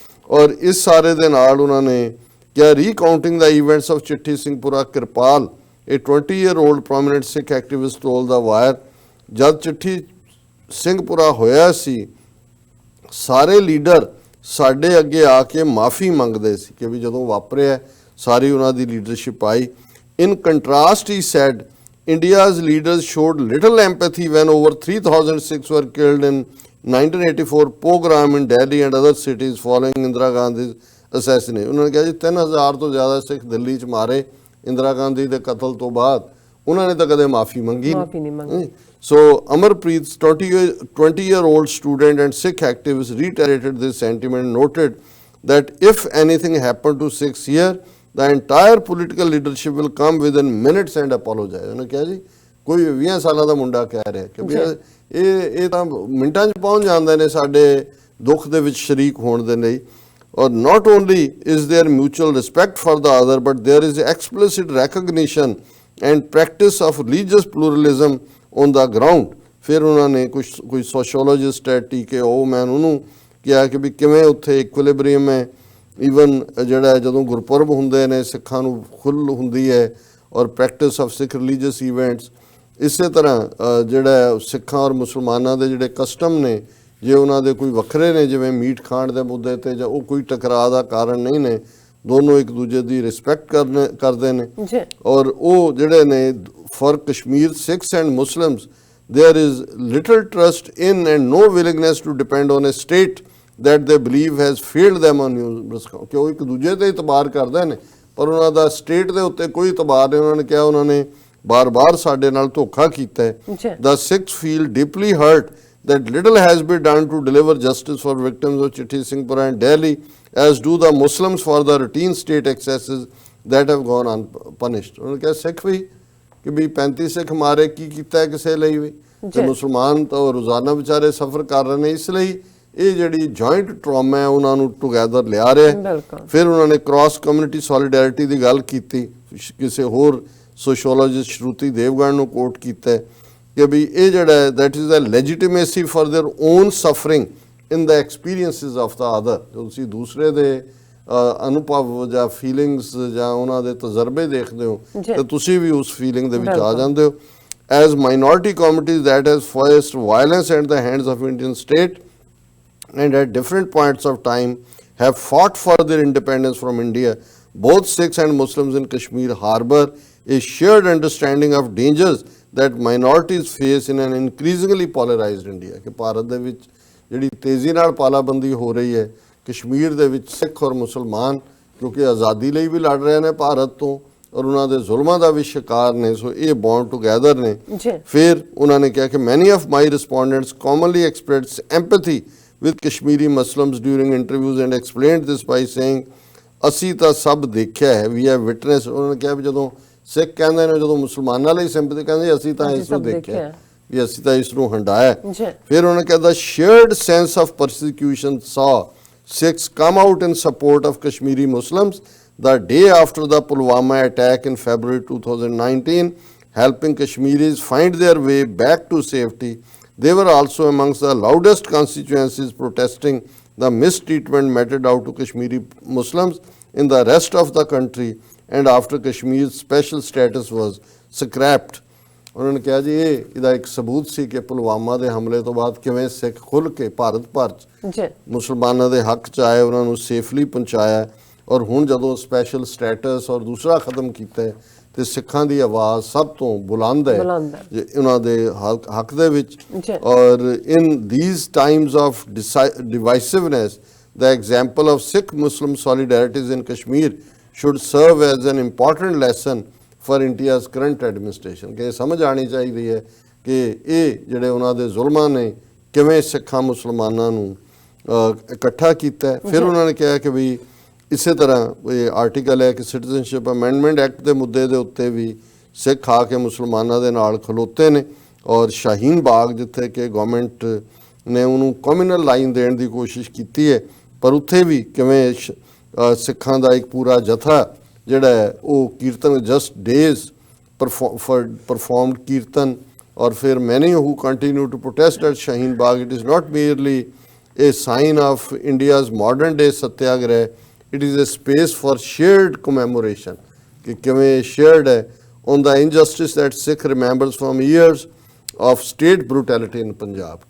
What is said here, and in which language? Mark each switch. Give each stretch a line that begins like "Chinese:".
Punjabi: ਔਰ ਇਸ ਸਾਰੇ ਦੇ ਨਾਲ ਉਹਨਾਂ ਨੇ ਕਿਹਾ, ਰੀਕਾਊਂਟਿੰਗ ਦਾ ਇਵੈਂਟਸ ਆਫ ਚਿੱਠੀ Singhpura Kirpal,
English: a 20-year-old prominent Sikh activist told The Wire,
Punjabi: ਜਦ ਚਿੱਠੀ ਸਿੰਘਪੁਰਾ ਹੋਇਆ ਸੀ ਸਾਰੇ ਲੀਡਰ ਸਾਡੇ ਅੱਗੇ ਆ ਕੇ ਮਾਫੀ ਮੰਗਦੇ ਸੀ ਕਿ ਵੀ ਜਦੋਂ ਵਾਪਰਿਆ ਸਾਰੀ ਉਹਨਾਂ ਦੀ leadership I.
English: In contrast, he said, India's leaders showed little empathy when over 3,000 Sikhs were killed in 1984 pogrom in Delhi and other cities following Indira Gandhi's assassination।
Punjabi: ਉਹਨਾਂ ਨੇ ਕਿਹਾ ਜੀ 3,000 ਤੋਂ ਜ਼ਿਆਦਾ ਸਿੱਖ ਦਿੱਲੀ 'ਚ ਮਾਰੇ ਇੰਦਰਾ ਗਾਂਧੀ ਦੇ ਕਤਲ ਤੋਂ ਬਾਅਦ, ਉਹਨਾਂ ਨੇ ਤਾਂ ਕਦੇ ਮਾਫੀ ਮੰਗੀ ਨਹੀਂ।
English: So Amarpreet, 20-year-old student and Sikh activist, reiterated this sentiment and noted that if anything happened to Sikhs here, the entire political leadership will come within minutes and apologize।
Punjabi: ਉਹਨੇ ਕਿਹਾ ਜੀ ਕੋਈ 20 ਸਾਲਾਂ ਦਾ ਮੁੰਡਾ ਕਹਿ ਰਿਹਾ ਕਿ ਵੀ ਇਹ ਤਾਂ ਮਿੰਟਾਂ 'ਚ ਪਹੁੰਚ ਜਾਂਦੇ ਨੇ ਸਾਡੇ ਦੁੱਖ ਦੇ ਵਿੱਚ ਸ਼ਰੀਕ ਹੋਣ ਦੇ ਲਈ।
English: Or not only is there mutual respect for the other, but there is explicit recognition and practice of religious pluralism on the ground।
Punjabi: ਫਿਰ ਉਹਨਾਂ ਨੇ ਕੋਈ ਸੋਸ਼ੋਲੋਜਿਸਟ ਹੈ ਟੀਕੇ ਓਮੈਨ, ਉਹਨੂੰ ਕਿਹਾ ਕਿ ਵੀ ਕਿਵੇਂ ਉੱਥੇ ਇਕੁਇਲਿਬਰੀਅਮ ਹੈ। ਈਵਨ ਜਿਹੜਾ ਜਦੋਂ ਗੁਰਪੁਰਬ ਹੁੰਦੇ ਨੇ ਸਿੱਖਾਂ ਨੂੰ ਖੁੱਲ੍ਹ ਹੁੰਦੀ ਹੈ, ਔਰ
English: Practice of Sikh religious events.
Punjabi: ਇਸੇ ਤਰ੍ਹਾਂ ਜਿਹੜਾ ਸਿੱਖਾਂ ਔਰ ਮੁਸਲਮਾਨਾਂ ਦੇ ਜਿਹੜੇ ਕਸਟਮ ਨੇ, ਜੇ ਉਹਨਾਂ ਦੇ ਕੋਈ ਵੱਖਰੇ ਨੇ, ਜਿਵੇਂ ਮੀਟ ਖਾਣ ਦੇ ਮੁੱਦੇ ਤੇ, ਜਾਂ ਉਹ ਕੋਈ ਟਕਰਾਅ ਦਾ ਕਾਰਨ ਨਹੀਂ ਨੇ, ਦੋਨੋਂ ਇੱਕ ਦੂਜੇ ਦੀ ਰਿਸਪੈਕਟ ਕਰਦੇ ਨੇ। ਔਰ ਉਹ ਜਿਹੜੇ ਨੇ
English: For Kashmir Sikhs and Muslims there is little trust in and no willingness to depend on a state that they believe has failed them on numerous counts।
Punjabi: ਕਿ ਉਹ ਇੱਕ ਦੂਜੇ ਤੇ ਇਤਬਾਰ ਕਰਦੇ ਨੇ ਪਰ ਉਹਨਾਂ ਦਾ ਸਟੇਟ ਦੇ ਉੱਤੇ ਕੋਈ ਇਤਬਾਰ ਨਹੀਂ। ਉਹਨਾਂ ਨੇ ਕਿਹਾ ਉਹਨਾਂ ਨੇ ਬਾਰ-ਬਾਰ ਸਾਡੇ ਨਾਲ ਧੋਖਾ ਕੀਤਾ ਹੈ।
English: The Sikhs feel deeply hurt that little has been done to deliver justice for victims of Chitti Singhpura and Delhi, as do the Muslims for the routine state excesses that have gone unpunished।
Punjabi: ਉਹਨਾਂ ਨੇ ਕਿਹਾ ਸਿੱਖ ਵੀ ਕਿ ਵੀ 35 ਸਿੱਖ ਮਾਰੇ ਕੀ ਕੀਤਾ ਕਿਸੇ ਲਈ ਵੀ, ਤੇ ਮੁਸਲਮਾਨ ਤਾਂ ਰੋਜ਼ਾਨਾ ਵਿਚਾਰੇ ਸਫਰ ਕਰ ਰਹੇ ਨੇ। ਇਸ ਲਈ ਇਹ ਜਿਹੜੀ ਜੁਆਇੰਟ ਟਰਾਮਾ ਹੈ ਉਹਨਾਂ ਨੂੰ ਟੁਗੈਦਰ ਲਿਆ ਰਿਹਾ। ਫਿਰ ਉਹਨਾਂ ਨੇ ਕ੍ਰਾਸ ਕਮਿਊਨਿਟੀ ਸੋਲੀਡੈਰਿਟੀ ਦੀ ਗੱਲ ਕੀਤੀ। ਕਿਸੇ ਹੋਰ ਸੋਸ਼ੋਲੋਜਿਸਟ ਸ਼ਰੂਤੀ ਦੇਵਗਨ ਨੂੰ ਕੋਟ ਕੀਤਾ ਕਿ ਵੀ ਇਹ ਜਿਹੜਾ
English: That is a legitimacy for their own suffering in the experiences of the other.
Punjabi: ਤੁਸੀਂ ਦੂਸਰੇ ਦੇ ਅਨੁਭਵ ਜਾਂ ਫੀਲਿੰਗਸ ਜਾਂ ਉਹਨਾਂ ਦੇ ਤਜਰਬੇ ਦੇਖਦੇ ਹੋ ਤਾਂ ਤੁਸੀਂ ਵੀ ਉਸ ਫੀਲਿੰਗ ਦੇ ਵਿੱਚ ਆ ਜਾਂਦੇ ਹੋ।
English: As minority communities that has faced violence at the hands of Indian state and at different points of time have fought for their independence from India, both Sikhs and Muslims in Kashmir harbor a shared understanding of dangers that minorities face in an increasingly polarized India।
Punjabi: ਕਿ ਭਾਰਤ ਦੇ ਵਿੱਚ ਜਿਹੜੀ ਤੇਜ਼ੀ ਨਾਲ ਪਾਲਾਬੰਦੀ ਹੋ ਰਹੀ ਹੈ, ਕਸ਼ਮੀਰ ਦੇ ਵਿੱਚ ਸਿੱਖ ਔਰ ਮੁਸਲਮਾਨ ਕਿਉਂਕਿ ਆਜ਼ਾਦੀ ਲਈ ਵੀ ਲੜ ਰਹੇ ਨੇ ਭਾਰਤ ਤੋਂ ਔਰ ਉਹਨਾਂ ਦੇ ਜ਼ੁਲਮਾਂ ਦਾ ਵੀ ਸ਼ਿਕਾਰ ਨੇ, ਸੋ ਇਹ
English: bond together
Punjabi: ਨੇ। ਫਿਰ ਉਹਨਾਂ ਨੇ ਕਿਹਾ ਕਿ
English: many of my respondents commonly express empathy with Kashmiri Muslims during interviews and explained this by saying
Punjabi: ਅਸੀਂ ਤਾਂ ਸਭ ਦੇਖਿਆ ਹੈ,
English: We have witness.
Punjabi: ਉਹਨਾਂ ਨੇ ਕਿਹਾ ਵੀ ਜਦੋਂ ਸਿੱਖ ਕਹਿੰਦੇ ਨੇ, ਜਦੋਂ ਮੁਸਲਮਾਨਾਂ ਲਈ ਸਿੰਪੈਥੀ ਕਹਿੰਦੇ ਅਸੀਂ ਤਾਂ ਇਸ ਨੂੰ ਦੇਖਿਆ, ਵੀ ਅਸੀਂ ਤਾਂ ਇਸ ਨੂੰ ਹੰਡਾਇਆ। ਫਿਰ ਉਹਨਾਂ ਨੇ ਕਿਹਾ
English: The shared sense of persecution saw Sikhs come out in support of Kashmiri Muslims the day after the Pulwama attack in February 2019, helping Kashmiris find their way back to safety. They were also amongst the loudest constituencies protesting the mistreatment meted out to Kashmiri Muslims in the rest of the country and after Kashmir's special status was scrapped।
Punjabi: ਉਹਨਾਂ ਨੇ ਕਿਹਾ ਜੀ ਇਹਦਾ ਇੱਕ ਸਬੂਤ ਸੀ ਕਿ ਪੁਲਵਾਮਾ ਦੇ ਹਮਲੇ ਤੋਂ ਬਾਅਦ ਕਿਵੇਂ ਸਿੱਖ ਖੁੱਲ੍ਹ ਕੇ ਭਾਰਤ ਭਰ 'ਚ ਮੁਸਲਮਾਨਾਂ ਦੇ ਹੱਕ 'ਚ ਆਏ, ਉਹਨਾਂ ਨੂੰ ਸੇਫਲੀ ਪਹੁੰਚਾਇਆ। ਔਰ ਹੁਣ ਜਦੋਂ ਸਪੈਸ਼ਲ ਸਟੇਟਸ ਔਰ ਦੂਸਰਾ ਖਤਮ ਕੀਤਾ ਤੇ ਸਿੱਖਾਂ ਦੀ ਆਵਾਜ਼ ਸਭ ਤੋਂ ਬੁਲੰਦ ਹੈ ਉਹਨਾਂ ਦੇ ਹੱਕ ਦੇ ਵਿੱਚ।
English: Or in these times of divisiveness the example of Sikh Muslim solidarities in Kashmir should serve as an important lesson for India's current administration.
Punjabi: ਕਿ ਇਹ ਸਮਝ ਆਉਣੀ ਚਾਹੀਦੀ ਹੈ ਕਿ ਇਹ ਜਿਹੜੇ ਉਹਨਾਂ ਦੇ ਜ਼ੁਲਮਾਂ ਨੇ ਕਿਵੇਂ ਸਿੱਖਾਂ ਮੁਸਲਮਾਨਾਂ ਨੂੰ ਇਕੱਠਾ ਕੀਤਾ। ਫਿਰ ਉਹਨਾਂ ਨੇ ਕਿਹਾ ਕਿ ਵੀ ਇਸੇ ਤਰ੍ਹਾਂ ਇਹ ਆਰਟੀਕਲ ਹੈ ਕਿ ਸਿਟੀਜ਼ਨਸ਼ਿਪ ਅਮੈਂਡਮੈਂਟ ਐਕਟ ਦੇ ਮੁੱਦੇ ਦੇ ਉੱਤੇ ਵੀ ਸਿੱਖ ਆ ਕੇ ਮੁਸਲਮਾਨਾਂ ਦੇ ਨਾਲ ਖਲੋਤੇ ਨੇ। ਔਰ ਸ਼ਾਹੀਨ ਬਾਗ ਜਿੱਥੇ ਕਿ ਗਵਰਨਮੈਂਟ ਨੇ ਉਹਨੂੰ ਕਮਿਊਨਲ ਲਾਈਨ ਦੇਣ ਦੀ ਕੋਸ਼ਿਸ਼ ਕੀਤੀ ਹੈ, ਪਰ ਉੱਥੇ ਵੀ ਕਿਵੇਂ ਸਿੱਖਾਂ ਦਾ ਇੱਕ ਪੂਰਾ ਜਥਾ ਜਿਹੜਾ ਹੈ ਉਹ ਕੀਰਤਨ
English: Just days performed kirtan, or for many who continue to protest at Shaheen Bagh, it is not merely a sign of India's modern day satyagrah, it is a space for shared commemoration.
Punjabi: कि किवें
English: shared है on the injustice that Sikh remembers from years of state brutality in Punjab.